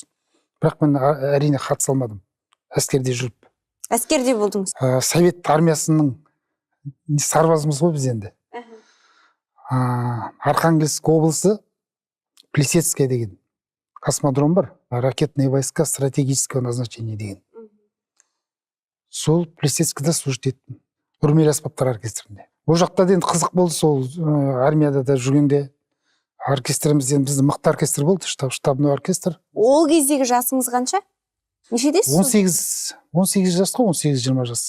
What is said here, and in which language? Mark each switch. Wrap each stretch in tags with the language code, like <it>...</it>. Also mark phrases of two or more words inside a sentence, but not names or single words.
<kk>Бірақ мен әрине қатыса алмадым. Әскерде жүріп. Әскерде болдыңыз? Совет армиясының сарбазымыз ғой біз енді. Архангельск облысы Плесецкая деген космодром бар.</kk> <ru>Ракетные войска стратегического назначения деген.</ru> <kk>сол плесецкіде служить еттім үрмелі аспаптар оркестрінде. Ол жақта да енді қызық болды, сол армияда да жүргенде оркестримізден біздің мықты оркестр болды,</kk> <ru>штабной оркестр.</ru> <kk>Ол кездегі жасыңыз қанша? Нешедесіз? 18 жас қой, 18-20 жас.</kk>